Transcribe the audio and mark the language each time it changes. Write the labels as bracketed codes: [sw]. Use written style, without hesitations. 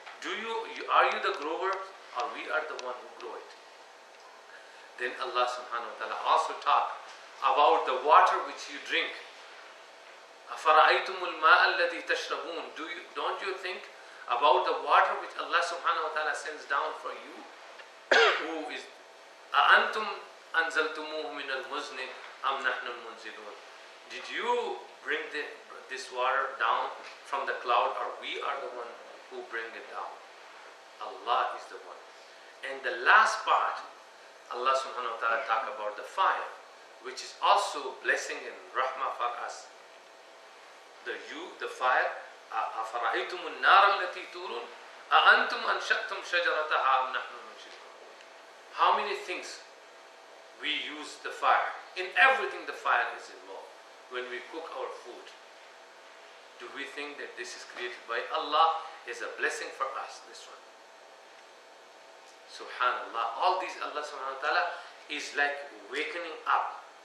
[en] Are you the grower or we are the one who grow it? Then Allah subhanahu wa ta'ala also talk about the water which you drink. [ar] أَفَرَأَيْتُمُ الْمَاءَ الَّذِي تَشْرَبُونَ. [en] Don't you think about the water which Allah subhanahu wa ta'ala sends down for you? Who is [ar] أَأَنْتُمْ أَنزَلْتُمُوهُ مِنَ الْمُزْنِ أَمْ نَحْنُ الْمُنزِلُونَ. [en] Did you bring this water down from the cloud, or we are the one who bring it down? Allah is the one. And the last part, Allah subhanahu wa ta'ala talk about the fire, which is also blessing and rahmah for us. The fire, [ar] أَفَرَأَيْتُمُ النَّارَ الَّتِي تُورُونَ أَأَنْتُمْ أَنْشَأْتُمْ شَجَرَتَهَا أَمْ نَحْنُ الْمُنشِئُونَ. [en] How many things we use the fire? In everything the fire is involved. When we cook our food, do we think that this is created by Allah? Is a blessing for us, this one. Subhanallah. All these Allah subhanahu wa ta'ala is like wakening up.